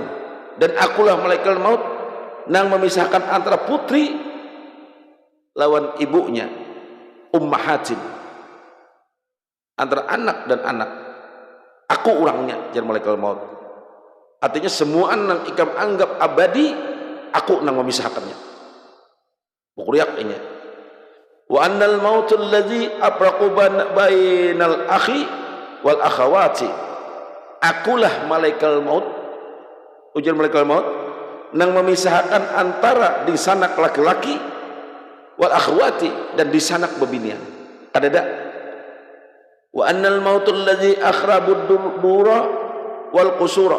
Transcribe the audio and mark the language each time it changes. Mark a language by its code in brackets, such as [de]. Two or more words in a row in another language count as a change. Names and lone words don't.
[bjn] Dan akulah malaikat maut nang memisahkan antara putri lawan ibunya, ummahatin, antara anak dan anak. Aku orangnya jar malaikat maut. Artinya semua nang ikam anggap abadi, aku nang memisahkannya. Bukriak ini. [ar] وأنا الموت الذي أفرق بين الأخ والأخوات. [bjn] Akulah malaikat maut, ujar malaikat maut nang memisahkan antara di sanak laki-laki [ar] والأخوات [bjn] dan di sanak bebinian. Kadada. [ar] وأنا الموت الذي أخرب الدور والقصور.